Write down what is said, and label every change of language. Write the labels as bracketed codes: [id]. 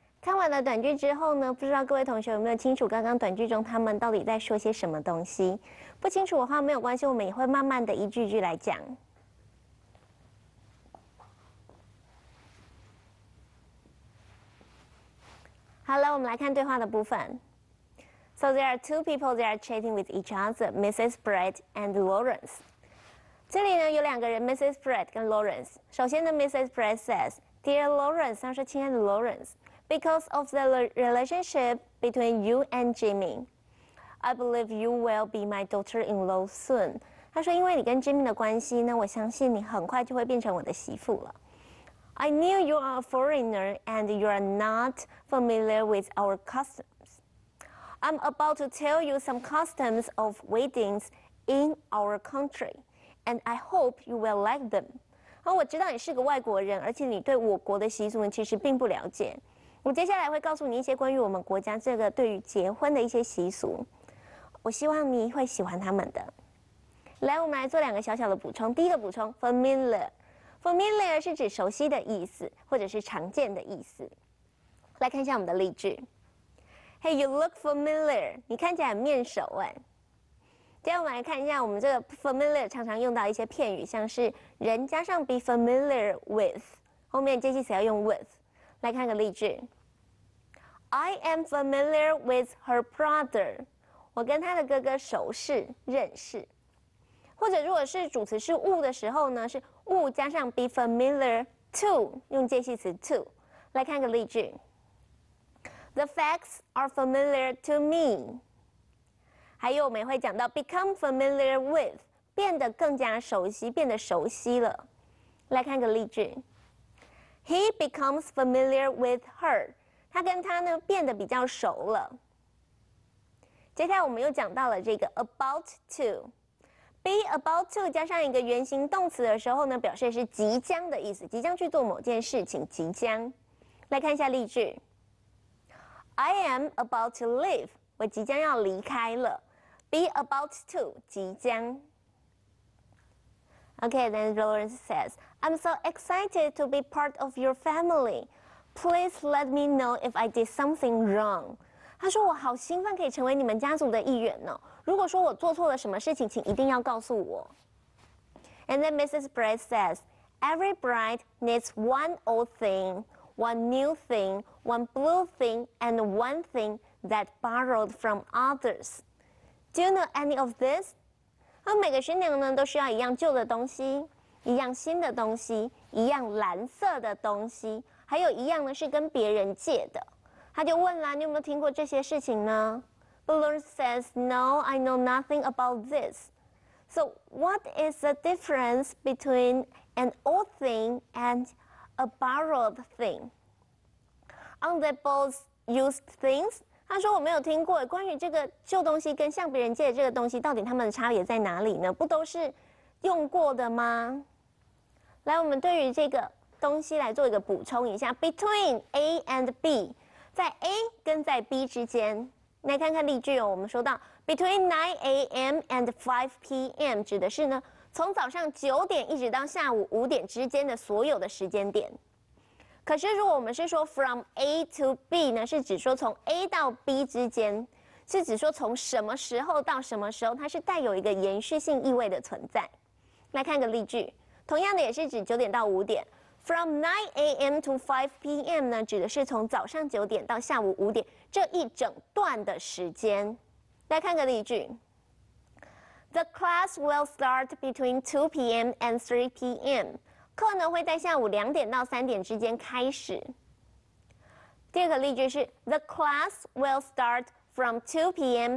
[zh] 看完了短句之后呢，不知道各位同学有没有清楚刚刚短句中他们到底在说些什么东西？不清楚的话没有关系，我们也会慢慢的一句句来讲。好了，我们来看对话的部分。 [en] So there are two people they are chatting with each other, Mrs. Brett and Lawrence. [zh] 这里呢有两个人 ，Mrs. Brett 跟 Lawrence。首先呢 ，Mrs. [en] Brett says,"Dear Lawrence," [zh] 她说："亲爱的 Lawrence。" [en] Because of the relationship between you and Jimmy, I believe you will be my daughter-in-law soon." [zh] 她说："因为你跟 Jimmy 的关系呢，我相信你很快就会变成我的媳妇了。 [en] I knew you are a foreigner and you are not familiar with our customs. I'm about to tell you some customs of weddings in our country, and I hope you will like them." [zh] 我知道你是个外国人，而且你对我国的习俗呢其实并不了解。我接下来会告诉你一些关于我们国家这个对于结婚的一些习俗，我希望你会喜欢他们的。来，我们来做两个小小的补充。第一个补充 ，familiar 是指熟悉的意思，或者是常见的意思。来看一下我们的例句 ： [en] Hey, you look familiar. [zh] 你看起来很面熟哎。接下来我们来看一下我们这个 familiar 常常用到一些片语，像是人加上 be familiar with， 后面介系词要用 with。来看个例句 ： [en] I am familiar with her brother. [zh] 我跟他的哥哥熟识、认识。或者如果是主词是物的时候呢，是物加上 be familiar to， 用介系词 to。来看个例句 ： [en] The facts are familiar to me. [zh] 还有我们也会讲到 become familiar with， 变得更加熟悉，变得熟悉了。来看个例句 ： [en] He becomes familiar with her。 [zh] 他跟他呢变得比较熟了。接下来我们又讲到了这个 about to。Be about to 加上一个原形动词的时候呢，表示是即将的意思，即将去做某件事情，即将。来看一下例句 ： [en] I am about to leave， [zh] 我即将要离开了。 Be about to 即将。 [en] Okay, then Lawrence says, "I'm so excited to be part of your family. Please let me know if I did something wrong." [zh] 他说："我好兴奋可以成为你们家族的一员哦。如果说我做错了什么事情，请一定要告诉我。" [en] And then Mrs. Brett says, "Every bride needs one old thing, one new thing, one blue thing, and one thing that borrowed from others. Do you know any of this?" [zh] 每个新娘呢都需要一样旧的东西，一样新的东西，一样蓝色的东西，还有一样呢是跟别人借的。他就问啦，你有没有听过这些事情呢？ [en] Lawrence says, "No, I know nothing about this." So what is the difference between an old thing and a borrowed thing? Aren't they both used things? [zh] 他说我没有听过关于这个旧东西跟向别人借的这个东西，到底它们的差别在哪里呢？不都是用过的吗？来，我们对于这个东西来做一个补充一下 ：Between A and B， 在 A 跟在 B 之间。来看看例句哦，我们说到 [en] Between 9 a.m. and 5 p.m. [zh] 指的是呢，从早上9点一直到下午5点之间的所有的时间点。可是如果我们是说 from A to B 呢，是指说从 A 到 B 之间，是指说从什么时候到什么时候，它是带有一个延续性意味的存在。来看个例句，同样的也是指9点到5点。 [en] From 9 a.m. to 5 p.m. [zh] 呢，指的是从早上9点到下午5点这一整段的时间。来看个例句 ： [en] The class will start between 2 p.m. and 3 p.m. [zh] 课呢会在下午2点到3点之间开始。第二个例句是 [en] The class will start from 2 p.m.